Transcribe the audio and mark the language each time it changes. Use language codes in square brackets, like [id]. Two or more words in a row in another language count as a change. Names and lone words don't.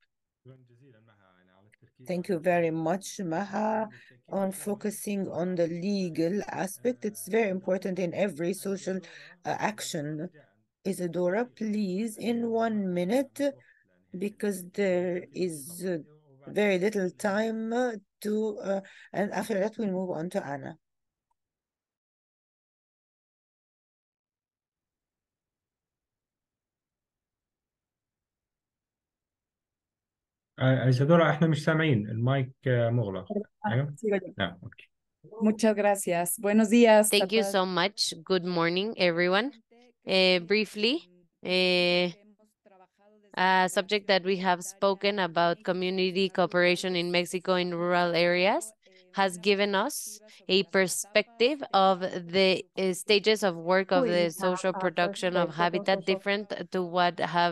[en] Thank you very much, Maha, on focusing on the legal aspect. It's very important in every social action. Isadora, please, in 1 minute, because there is very little time and after that we'll move on to Anna. [ar] إيزادورا احنا مش سامعين، المايك مغلق. ايوه. نعم، اوكي. [es] Muchas gracias. Buenos días. [en] Thank you so much. Good morning, everyone. Briefly, a subject that we have spoken about, community cooperation in Mexico in rural areas, has given us a perspective of the stages of work of the social production of habitat different to what have